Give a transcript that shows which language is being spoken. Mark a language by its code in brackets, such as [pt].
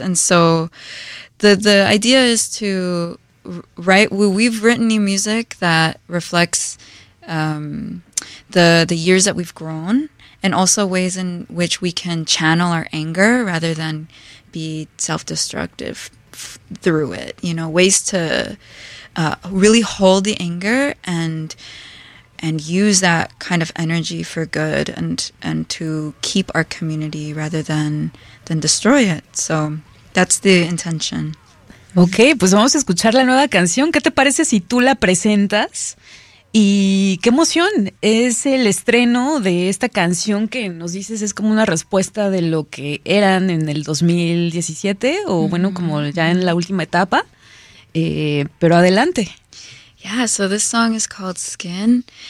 [en] And so the idea is to write, we've written new music that reflects the years that we've grown, and also ways in which we can channel our anger rather than be self-destructive through it. You know, ways to really hold the anger and use that kind of energy for good and to keep our community rather than destroy it. So that's the intention. [es] Okay, pues vamos a escuchar la nueva canción. ¿Qué te parece si tú la presentas? Y qué emoción es el estreno de esta canción que nos dices es como una respuesta de lo que eran en el 2017 o bueno, como ya en la última etapa, pero adelante. [en] Yeah, so this song is called Skin.